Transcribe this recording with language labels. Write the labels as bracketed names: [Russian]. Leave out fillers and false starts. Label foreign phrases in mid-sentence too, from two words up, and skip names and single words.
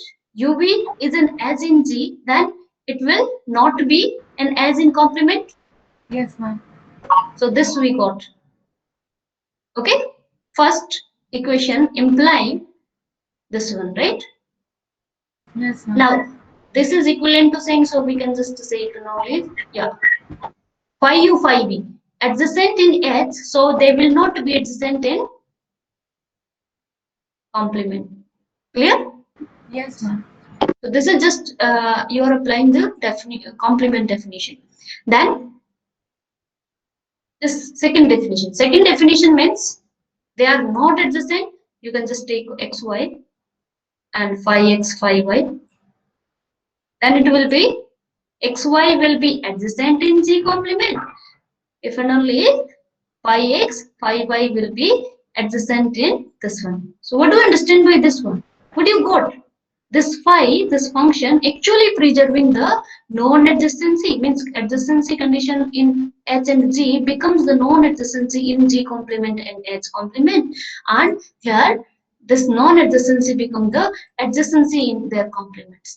[English] UV is an as in G, then it will not be an as in complement. Yes, ma'am. So this we got. Okay, first equation implying this one, right? Yes, ma'am. Now this is equivalent to saying, so we can just say it only. Yeah, phi U, phi V adjacent in H, so they will not be adjacent in complement. Clear? Yes, ma'am. So this is just you are applying the complement definition. Then this second definition. Second definition means they are not adjacent. You can just take xy and phi x, phi y. Then it will be xy will be adjacent in G complement. If and only if phi x, phi y will be adjacent in this one. So what do you understand by this one? What do you got? This phi, this function actually preserving the non-adjacency, means adjacency condition in H and G becomes the non-adjacency in G complement and H complement, and here this non-adjacency become the adjacency in their complements.